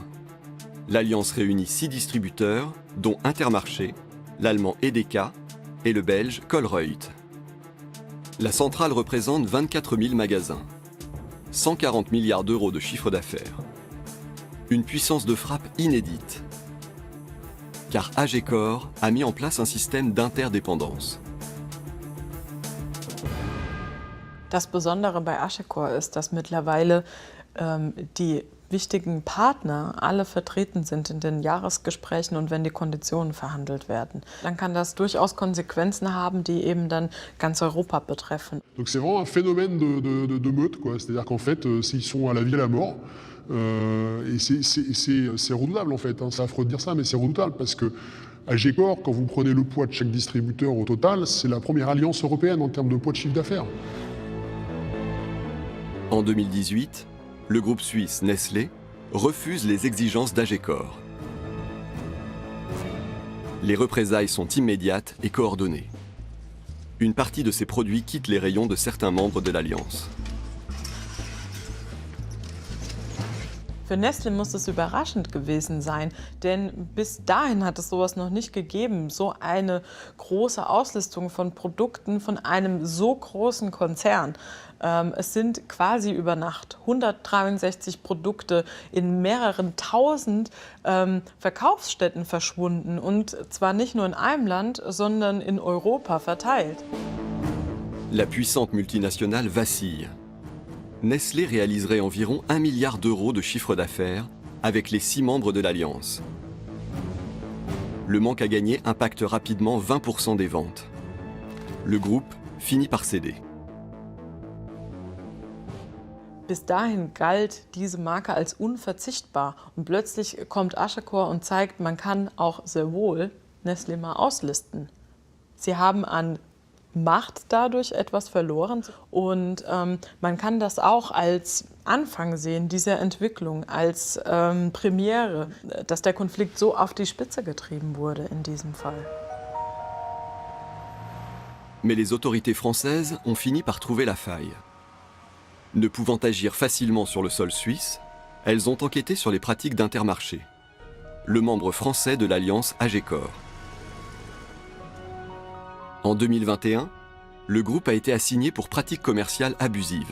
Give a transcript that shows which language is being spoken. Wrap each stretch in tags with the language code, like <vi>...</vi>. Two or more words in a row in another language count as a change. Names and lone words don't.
<fr>L'alliance réunit 6 distributeurs, dont Intermarché, l'allemand Edeka et le belge Colruyt. La centrale représente 24 000 magasins, 140 milliards d'euros de chiffre d'affaires. Une puissance de frappe inédite. Car Agecor a mis en place un système d'interdépendance.</fr> <de>Das Besondere bei Agecor ist, dass mittlerweile die wichtigen Partner alle vertreten sind in den Jahresgesprächen und wenn die Konditionen verhandelt werden. Dann kann das durchaus Konsequenzen haben, die eben dann ganz Europa betreffen.</de> <fr>Donc c'est vraiment un phénomène de meute, quoi. C'est-à-dire qu'en fait, ils sont à la vie et à la mort. Et c'est redoutable en fait, hein. C'est affreux de dire ça, mais c'est redoutable parce que Agecor, quand vous prenez le poids de chaque distributeur au total, c'est la première alliance européenne en termes de poids de chiffre d'affaires. En 2018, le groupe suisse Nestlé refuse les exigences d'Agecor. Les représailles sont immédiates et coordonnées. Une partie de ces produits quitte les rayons de certains membres de l'Alliance.</fr> <de>Für Nestlé muss es überraschend gewesen sein, denn bis dahin hat es sowas noch nicht gegeben. So eine große Auslistung von Produkten von einem so großen Konzern. Es sind quasi über Nacht 163 Produkte in mehreren tausend Verkaufsstätten verschwunden. Und zwar nicht nur in einem Land, sondern in Europa verteilt.</de> <fr>La puissante multinationale vacille. Nestlé réaliserait environ 1 milliard d'euros de chiffre d'affaires avec les 6 membres de l'Alliance. Le manque à gagner impacte rapidement 20% des ventes. Le groupe finit par céder.</fr> <de>Bis dahin galt diese Marke als unverzichtbar und plötzlich kommt Agecor und zeigt, man kann auch sehr wohl Nestlé mal auslisten. Sie haben an Macht dadurch etwas verloren und man kann das auch als Anfang sehen, dieser Entwicklung, als Premiere, dass der Konflikt so auf die Spitze getrieben wurde in diesem Fall.</de> <fr>Mais les autorités françaises ont fini par trouver la faille. Ne pouvant agir facilement sur le sol suisse, elles ont enquêté sur les pratiques d'Intermarché, le membre français de l'alliance Agecor. En 2021, le groupe a été assigné pour pratiques commerciales abusives.</fr>